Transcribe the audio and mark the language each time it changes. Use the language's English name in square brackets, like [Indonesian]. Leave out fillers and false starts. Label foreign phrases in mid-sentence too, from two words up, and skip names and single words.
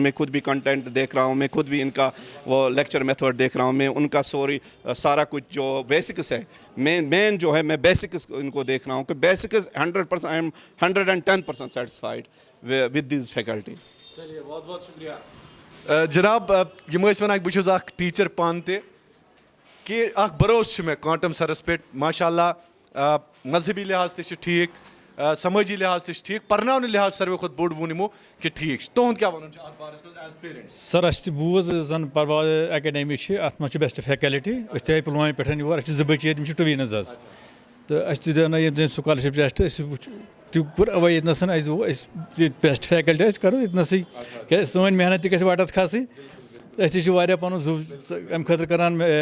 [Urdu] میں خود بھی کنٹینٹ دیکھ رہا ہوں، میں خود بھی ان کا وہ [English] lecture method [Urdu] دیکھ رہا ہوں. میں ان کا سارا کچھ جو بیسکس ہے، مین جو ہے، میں بیسکس ان کو دیکھ رہا ہوں کہ بیسکس 100% [English] I am 110% satisfied with these faculties. [Kashmiri] چلیے بہت بہت شکریہ جناب یم ٲسۍ وَنان بہٕ چھُس اکھ ٹیٖچر پانہٕ تہِ کہِ اکھ بروسہٕ چھُ مےٚ کانٹم سرس پٮ۪ٹھ ماشاء اللہ مذہبی لحاظ تہِ چھُ ٹھیٖک سمٲجی لحاظ تہِ چھُ ٹھیٖک پرناونہٕ لحاظ ساروی کھۄتہٕ بوٚڑ ووٚن یِمو کہِ ٹھیٖک چھُ تُہُنٛد کیٛاہ وَنُن چھُ اَتھ بارَس منٛز [English] as parents [Kashmiri] سر اَسہِ تہِ بوٗز زَن پرواز اکیڈمی چھِ اَتھ منٛز چھِ [English] best faculty [Kashmiri] أسۍ تہِ آیہِ پُلوامہِ پٮ۪ٹھ یور اَسہِ چھِ 2 بچہٕ ییٚتہِ یِم چھِ ٹُویٖنٕز حظ تہٕ اَسہِ تہِ دیٛاونٲو ییٚمہِ دِن [English] scholarship test [Kashmiri] أسۍ وٕچھ تہِ کوٚر اَوَے ییٚتنَس اَسہِ دوٚپ أسۍ ییٚتہِ [English] best faculty [Kashmiri] أسۍ کَرو ییٚتنَسٕے کیٛازِ سٲنۍ محنت تہِ گژھِ وَٹَتھ کھَسٕنۍ أسۍ تہِ چھِ واریاہ پَنُن زُو اَمہِ خٲطرٕ کَران